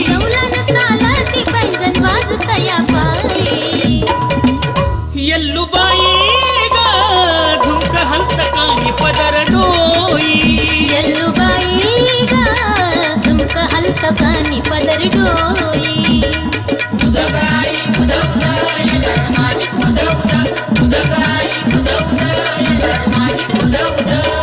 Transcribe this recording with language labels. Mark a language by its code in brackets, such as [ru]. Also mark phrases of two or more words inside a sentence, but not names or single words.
[mr] डौलानं चालती पैंजण वाजत या पायी यल्लूबाई गा झुमक हलत कानी पदर डोई यल्लूबाई गा झुमका हलतं कानी पदर डोई [kn] ಉದಗಾಯಿ ಉದೌದ ಎಲ್ಲರ ಮಾನಿಕ್ ಉದೌದ ಉದಗಾಯಿ ಉದೌದ ಎಲ್ಲರ ಮಾನಿಕ್ ಉದೌದ